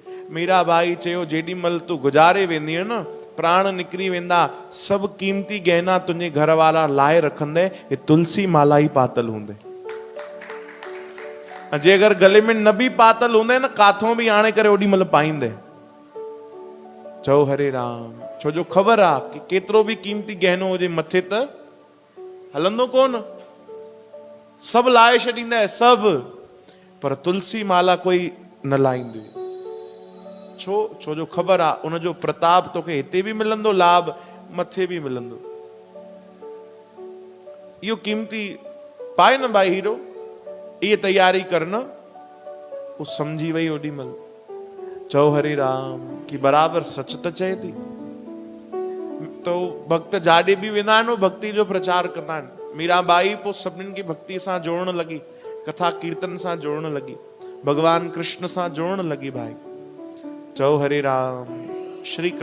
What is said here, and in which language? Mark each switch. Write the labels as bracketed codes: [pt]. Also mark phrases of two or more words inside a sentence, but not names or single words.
[sd] मीराबाई चयो, जेॾी महिल तूं गुज़ारे वेंदीअ न, प्राण निकिरी वेंदा, सभु क़ीमती गहना तुंहिंजे घर वारा लाहे रखंदे, हे तुलसी माला ई पातल हूंदे, जे अगरि गले में न बि पातल हूंदे न, काथों बि आणे करे ओॾी महिल पाईंदे। चओ हरे राम, छो जो ख़बर आहे कि केतिरो बि क़ीमती गहनो हुजे मथे त हलंदो कोन, सभु लाहे छॾींदे सभु, पर तुलसी माला कोई न लाहींदे। छो जो ख़बर आहे उनजो प्रताप तोखे हिते बि मिलंदो, लाभ मथे बि मिलंदो। इहो क़ीमती पाए न भाई हीरो, [hi] ये तैयारी करना। [sd] वो समझी वही ओडी मल, चओ हरे राम कि बराबर सच त चए थी। तो भक्त जाॾे बि वेंदा आहिनि, भक्ति जो प्रचार कंदा आहिनि। मीराबाई पोइ सभिनीनि खे भक्ति सां जोड़न लगी, कथा कीर्तन सां जोड़न लगी, भगवान कृष्ण सां जोड़न लगी भाई। चओ हरे राम। श्री कृष्ण